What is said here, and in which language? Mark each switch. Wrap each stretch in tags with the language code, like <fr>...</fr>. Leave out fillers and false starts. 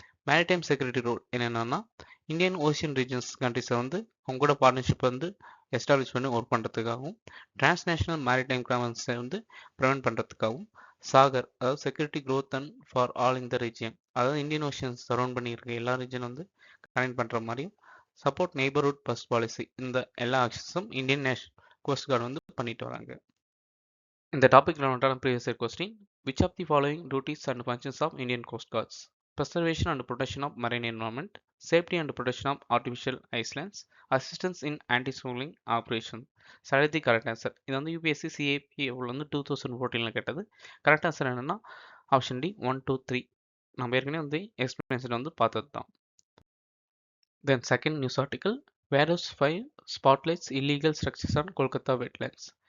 <ta>Maritime security role என்னென்னா Indian ocean regions கண்ட்ரிஸை வந்து அவங்க கூட பார்ட்னர்ஷிப் வந்து எஸ்டாப்ளிஷ் பண்ணி ஒர்க் பண்ணுறதுக்காகவும், டிரான்ஸ்நேஷனல் மேரிடைம் கிரைம்ஸை வந்து ப்ரிவென்ட் பண்ணுறதுக்காகவும், சாகர் அதாவது security growth and for all in the region அதாவது இந்தியன் ஓஷியன்ஸ் சரௌண்ட் பண்ணியிருக்க எல்லா ரீஜன் வந்து கனெக்ட் பண்ணுற மாதிரியும், சப்போர்ட் நெய்பர்ஹுட் ஃபர்ஸ்ட் பாலிசி இந்த எல்லா ஆக்ஷன்ஸும் இந்தியன் நேஷனல் கோஸ்ட் கார்டு வந்து பண்ணிட்டு வராங்க. இந்த டாபிக்ல நோட்டான previous year question,</ta> <en>which of the following duties and functions of Indian Coast Guards? Preservation and protection of marine environment, safety and protection of artificial islands, assistance in anti-smuggling operation. Select the correct answer.</en> <ta>இது வந்து UPSC CAP வந்து 2014ல கேட்டது. Correct answer என்னன்னா option D 1, 2, 3. நம்ம ஏற்கனவே வந்து explanation வந்து பார்த்தது தான். Then second news article,</ta> <en>வேரோஸ் 5 spotlights illegal structures on Kolkata wetlands.</en>